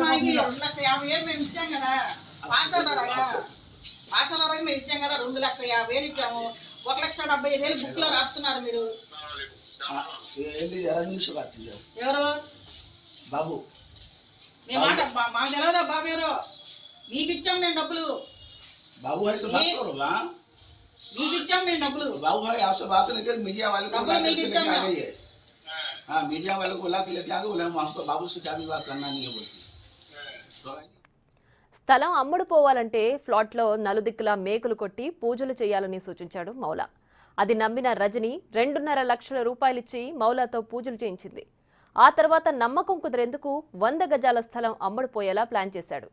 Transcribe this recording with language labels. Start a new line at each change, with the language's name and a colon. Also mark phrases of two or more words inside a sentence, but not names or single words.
Telugu: మాకి 2,50,000 మేము ఇచ్చాం కదా. పాఠశాల మేము ఇచ్చాం కదా. 2,50,000 ఇచ్చాము. 1,75,000 బుక్ లో రాస్తున్నారు మీరు. ఎవరు బాబు? మేము మాట మాకు తెలియదా బాబు ఎవరు? మీకు ఇచ్చాం మేము డబ్బులు.
Hindi: बाबू भाई से बात करो ना।
Telugu: మీకు ఇచ్చాం మేము డబ్బులు.
Hindi: बाबू भाई आपसे बात नहीं कर, मीडिया वाले को बुला के लेके आ गई है। हाँ, मीडिया वाले को बुला के लेके आ गए। बोले हम आपको बाबू से क्या भी बात करना नहीं है बोलती।
Telugu: స్థలం అమ్ముడుపోవాలంటే ఫ్లాట్లో నలుదిక్కులా మేకులు కొట్టి పూజలు చేయాలని సూచించాడు మౌలా. అది నమ్మిన రజని 2.5 లక్షల రూపాయలిచ్చి మౌలాతో పూజలు చేయించింది. ఆ తర్వాత నమ్మకం కుదిరేందుకు 100 గజాల స్థలం అమ్ముడుపోయేలా ప్లాన్ చేశాడు.